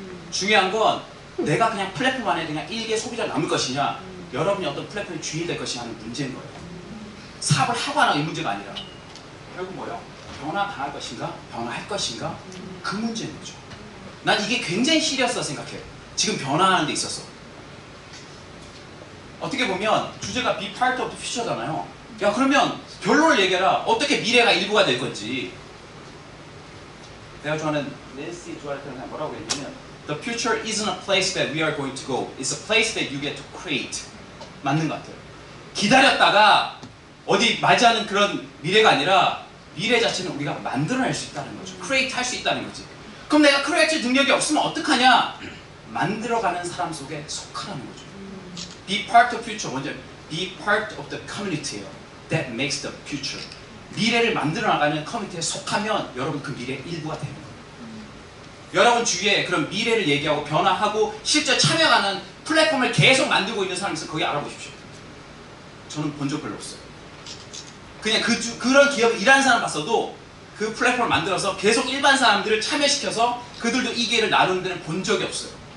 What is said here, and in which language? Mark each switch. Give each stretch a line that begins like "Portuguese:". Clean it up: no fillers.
Korean: 중요한 건 내가 그냥 플랫폼 안에 그냥 일개 소비자가 남을 것이냐, 여러분이 어떤 플랫폼에 주인이 될 것이냐 하는 문제인 거예요. 사업을 하고 안 하고 이 문제가 아니라 결국 뭐예요? 변화당할 것인가? 변화할 것인가? 그 문제인 거죠. 난 이게 굉장히 시리어스하다 생각해요. 지금 변화하는 데 있어서. 어떻게 보면 주제가
English: be part of the future
Korean: 잖아요. 야, 그러면 결론을 얘기해라. 어떻게 미래가 일부가 될 건지. 내가 좋아하는 낸시 조알트는 뭐라고 했냐면
English: The future isn't a place that we are going to go. It's a place that you get to create.
Korean: 맞는 것 같아요. 기다렸다가 어디 맞이하는 그런 미래가 아니라 미래 자체는 우리가 만들어낼 수 있다는 거죠. create 할 수 있다는 거지. 그럼 내가 create 능력이 없으면 어떡하냐? 만들어가는 사람 속에 속하라는 거죠.
English: Be part of future.
Korean: 먼저
English: be part of the community
Korean: 예요.
English: That makes the future.
Korean: 미래를 만들어 나가는 커뮤니티에 속하면 여러분 그 미래의 일부가 되는 거예요. 여러분 주위에 그런 미래를 얘기하고 변화하고 실제 참여하는 플랫폼을 계속 만들고 있는 사람이 있으면 거기 알아보십시오. 저는 본 적 별로 없어요. 그냥 그런 기업에 일하는 사람 봤어도 그 플랫폼을 만들어서 계속 일반 사람들을 참여시켜서 그들도 이 기회를 나누는 데는 본 적이 없어요.